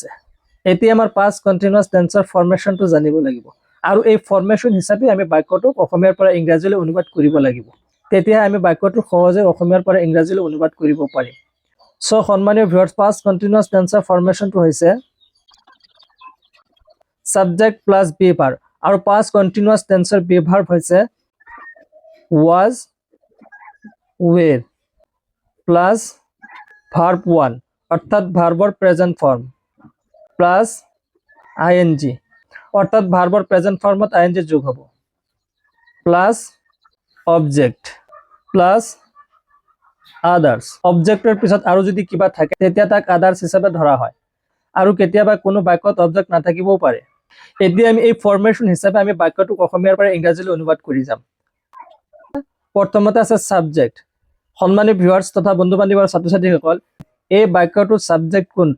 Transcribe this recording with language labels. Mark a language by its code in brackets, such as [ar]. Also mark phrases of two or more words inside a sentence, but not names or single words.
[as] এতিয়া আমাৰ [en] past continuous tense formation [as] জানিব লাগিব, আৰু এই ফৰ্মেশ্যন হিচাপে আমি বাক্যটোক অসমীয়াৰ পৰা ইংৰাজীলৈ অনুবাদ কৰিব লাগিব। তেতিয়াহে আমি বাক্যটো সহজে অসমীয়াৰ পৰা ইংৰাজীলৈ অনুবাদ কৰিব পাৰিম। সন্মানীয় ভিউৱাৰ্ছ, [en] past continuous tense formation [as] হৈছে [en] subject plus be verb, [as] আৰু [en] past continuous tense be verb [as] হৈছে [en] was, were plus verb one, [as] অর্থাৎ ভার্বর [en] present form plus ing, [as] অর্থাৎ ভার্বর [en] present form ing [as] যোগ হ'ব, [en] plus object plus others. [as] অবজেক্টৰ পিছত আৰু যদি কিবা থাকে তেতিয়া তাক আদার্স হিচাপে ধৰা হয়, আৰু কেতিয়াবা কোনো বাক্যত অবজেক্ট নাথাকিবও পাৰে। এতিয়া আমি এই ফৰ্মেশ্যন হিচাপে আমি বাক্যটোক অসমীয়াৰ পৰা ইংৰাজীলৈ অনুবাদ কৰি যাম। প্ৰথমতে আছে সাবজেক্ট। সন্মানীয় ভিউৱাৰ্ছ তথা বন্ধু বান্ধৱী আৰু ছাত্ৰ ছাত্ৰীসকল, এই বাক্যটোৰ সাবজেক্ট কোনটো?